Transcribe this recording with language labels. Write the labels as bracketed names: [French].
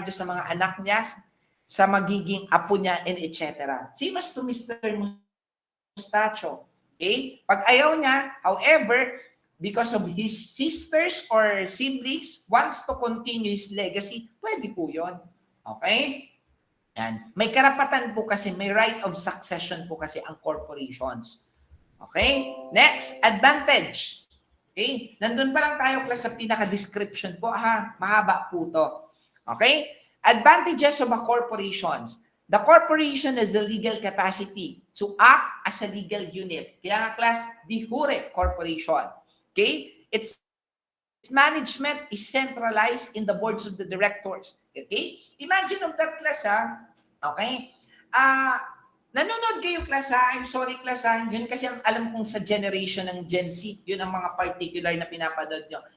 [Filipino] Arjo sa mga anak niya, sa magiging apo niya, and etc. [English] Same as to Mr. Mustacho. Okay? [Filipino] Pag ayaw niya, [English] however, because of his sisters or siblings wants to continue his legacy, [Filipino] pwede po yun. Okay? Yan. May karapatan po kasi, may right of succession po kasi ang corporations. Okay? Next, advantage. Okay? Nandun pa lang tayo, class, sa pinaka-description po. Mahaba po to. [English] Okay? Advantages of a corporations. The corporation has the legal capacity to act as a legal unit. [Filipino] Kaya nga, class, de jure corporation. Okay? [English] Its management is centralized in the boards of the directors. Okay? Imagine of that, class, okay? [Filipino] Nanonood kayo, class, [English] I'm sorry, class, [Filipino] yun kasi ang alam kong sa generation ng Gen Z, yun ang mga particular na pinapanood nyo.